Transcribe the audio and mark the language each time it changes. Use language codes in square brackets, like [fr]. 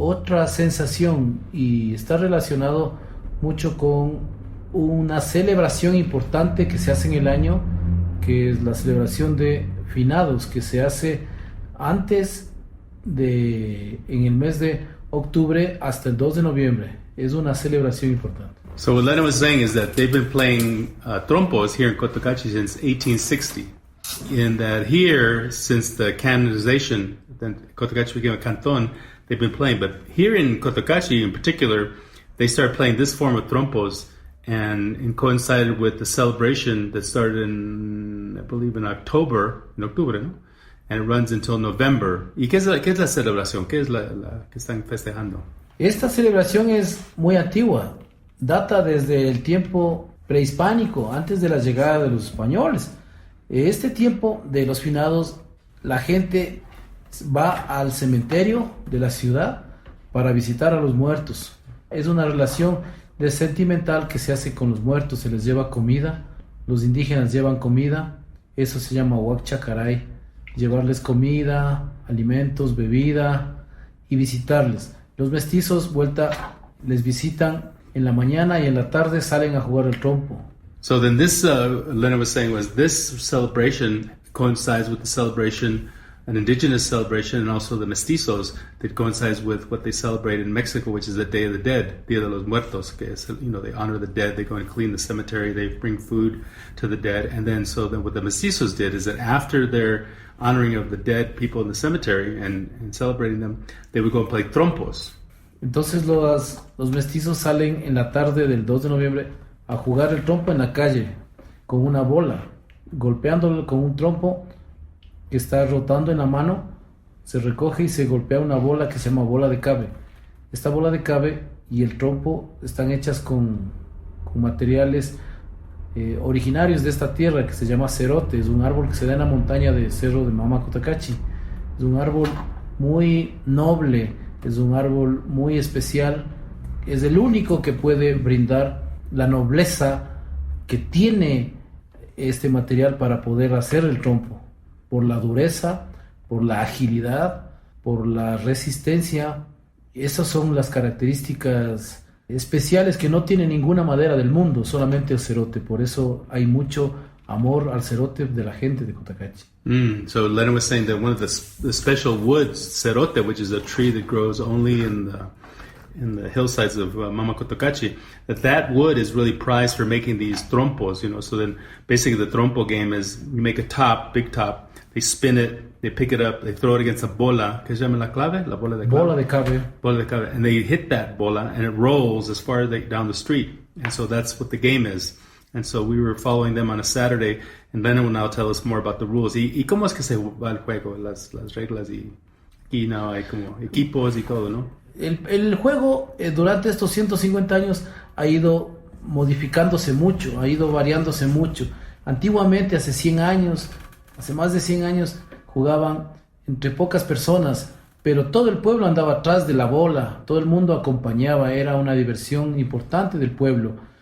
[es] Otra sensación, y está relacionado mucho con una celebración importante que se hace en el año, que es la celebración de finados, que se hace en el mes de octubre hasta el 2 de noviembre. Es una celebración importante. [en] So what Lenin was saying is that they've been playing trompos here in Cotacachi since 1860. And that here, since the canonization, then Cotacachi became a canton, they've been playing. But here in Cotacachi in particular, they started playing this form of trompos, and coincided with the celebration that started in, I believe, in octubre, [es] ¿no? [en] And it runs until November. [es] ¿Y qué es la celebración? ¿Qué es la que están festejando? Esta celebración es muy antigua, data desde el tiempo prehispánico, antes de la llegada de los españoles. Este tiempo de los finados, la gente va al cementerio de la ciudad para visitar a los muertos. Es una relación de sentimental que se hace con los muertos, se les lleva comida, los indígenas llevan comida, eso se llama huachacaray, llevarles comida, alimentos, bebida y visitarles. Los mestizos les visitan en la mañana y en la tarde salen a jugar el trompo. [en] So then this, Lenin was saying, was this celebration coincides with the celebration, an indigenous celebration, and also the mestizos that coincides with what they celebrate in Mexico, which is the Day of the Dead, Dia de los Muertos. [es] Que es, [en] they honor the dead, they go and clean the cemetery, they bring food to the dead, and then what the mestizos did is that after their honoring of the dead people in the cemetery and celebrating them, they would go and play trompos. [es] Entonces los mestizos salen en la tarde del 2 de noviembre a jugar el trompo en la calle con una bola, golpeándolo con un trompo que está rotando en la mano, se recoge y se golpea una bola que se llama bola de cabe. Esta bola de cabe y el trompo están hechas con materiales originarios de esta tierra que se llama cerote. Es un árbol que se da en la montaña de Cerro de Mama Cotacachi. Es un árbol muy noble, es un árbol muy especial, es el único que puede brindar la nobleza que tiene este material para poder hacer el trompo, por la dureza, por la agilidad, por la resistencia. Esas son las características especiales que no tiene ninguna madera del mundo, solamente el cerote. Por eso hay mucho amor al cerote de la gente de Cotacachi. [en] So Lenin was saying that one of the special woods, cerote, which is a tree that grows only in the hillsides of Mama Cotacachi, that wood is really prized for making these trompos, So then basically the trompo game is you make a top, big top, they spin it, they pick it up, they throw it against a bola, [es] ¿qué se llama la clave? La bola de clave. Bola de cabe. Bola de cabe. [en] And they hit that bola and it rolls as far down the street. And so that's what the game is. And so we were following them on a Saturday, and Lenin will now tell us more about the rules. [es] ¿Y cómo es que se va el juego? Las reglas y aquí no hay como equipos y todo, ¿no? El juego durante estos 150 años ha ido modificándose mucho, ha ido variándose mucho. Antiguamente, hace más de 100 años, jugaban entre pocas personas, pero todo el pueblo andaba atrás de la bola, todo el mundo acompañaba, era una diversión importante del pueblo.